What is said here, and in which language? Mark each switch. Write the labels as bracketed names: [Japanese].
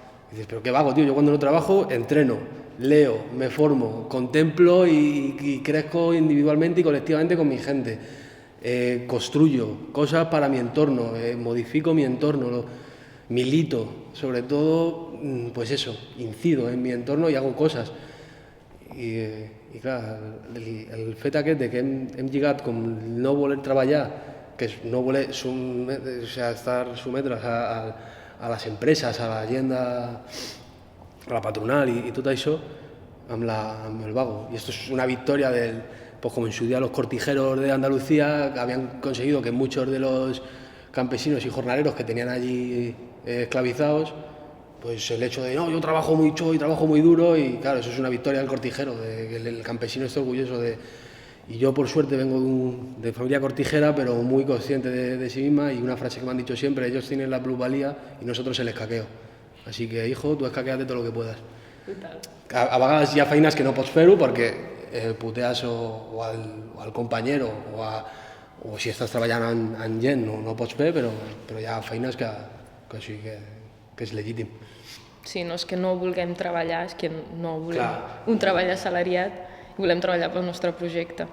[Spanish] Y dices, pero qué vago, tío, yo cuando no trabajo entreno, leo, me formo, contemplo y crezco individualmente y colectivamente con mi gente. Construyo cosas para mi entorno, modifico mi entorno, milito, sobre todo, pues eso, incido en mi entorno y hago cosas. [Catalan] I clar, el fet aquest de que hem lligat com no voler treballar, que és no voler estar sometre's a les empreses, a la gent, a la patronal i tot això, amb el vago. [Spanish] Y esto es una victoria pues como en su día los cortijeros de Andalucía habían conseguido que muchos de los campesinos y jornaleros que tenían allí esclavizados, pues el hecho de, no, yo trabajo mucho y trabajo muy duro, y claro, eso es una victoria del cortijero, de que el campesino esté orgulloso de... Y yo por suerte vengo de familia cortijera, pero muy consciente de sí misma, y una frase que me han dicho siempre, ellos tienen la plusvalía y nosotros el escaqueo. Así que, hijo, tú escaqueate todo lo que puedas. [Catalan] A vegades hi ha feines que no pots fer-ho perquè putees o al companyero o si estàs treballant amb gent no pots fer, però hi ha feines que sí que és legítim. Sí, no és que no vulguem treballar, és que no volem un treball assalariat, volem treballar pel nostre projecte.